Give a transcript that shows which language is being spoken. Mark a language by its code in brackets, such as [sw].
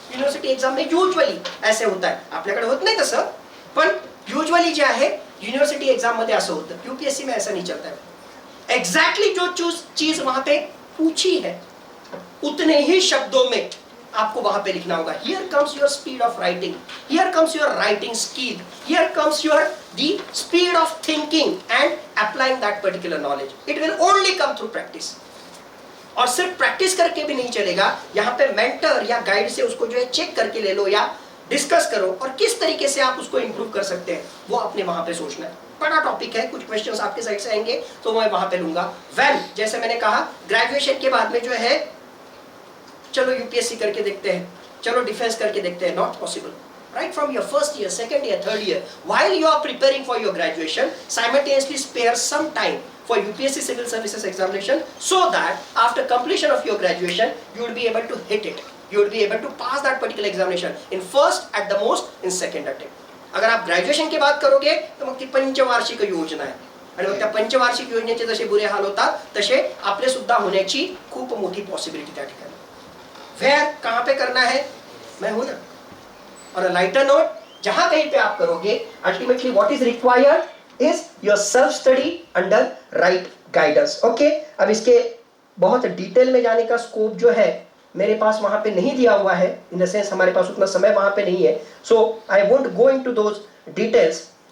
[hi] University exam में usually ऐसे होता है, [mr] आपल्याकडे होत नाही तसं, पण यूजुअली जे आहे यूनिवर्सिटी एग्जाम मध्ये असं होतं। [hi] यूपीएससी में ऐसा नहीं चलता है। एग्जैक्टली जो चीज वहां पे पूछी है उतने ही शब्दों में आपको वहां पे लिखना होगा। [en] Here comes your speed of writing, here comes your writing skill, here comes your the speed of thinking and applying that particular knowledge. It will only come through practice. [hi] और सिर्फ प्रैक्टिस करके भी नहीं चलेगा, यहाँ पे मेंटर या guide से उसको जो है चेक करके ले लो या डिस्कस करो, और किस तरीके से आप उसको इंप्रूव कर सकते हैं वो आपने वहां पे सोचना है। बड़ा टॉपिक है, कुछ क्वेश्चंस आपके साइड से आएंगे तो मैं वहां पे लूंगा। वेल, जैसे मैंने कहा ग्रेजुएशन के बाद में जो है चलो यूपीएससी करके देखते हैं, चलो डिफेंस करके देखते हैं, [en] Not possible. Right from your first year, second year, third year, while you are preparing for your graduation, simultaneously spare some time for UPSC Civil Services examination, so that after completion of your graduation, you will be able to hit it. You will be able to pass that particular examination in first, at the most, in second attempt. [hi] अगर आप graduation की बात करोगे [mr] तर मग ती पंचवार्षिक योजना आहे, आणि मग त्या पंचवार्षिक योजनेचे जसे बुरे हाल होतात तसे आपले सुद्धा होण्याची खूप मोठी पॉसिबिलिटी त्या ठिकाणी। [hi] वेयर कहाँ पे करना है, मैं हूं ना। और लाइटर नोट, जहां कहीं पे आप करोगे, [en] Ultimately what is required is your self study under right guidance. [hi] Okay, अब इसके बहुत डिटेल में जाने का स्कोप जो है मेरे पास वहां पे नहीं दिया हुआ है, इन द सेंस हमारे पास उतना समय वहां पे नहीं है, [en] So I won't go into those details.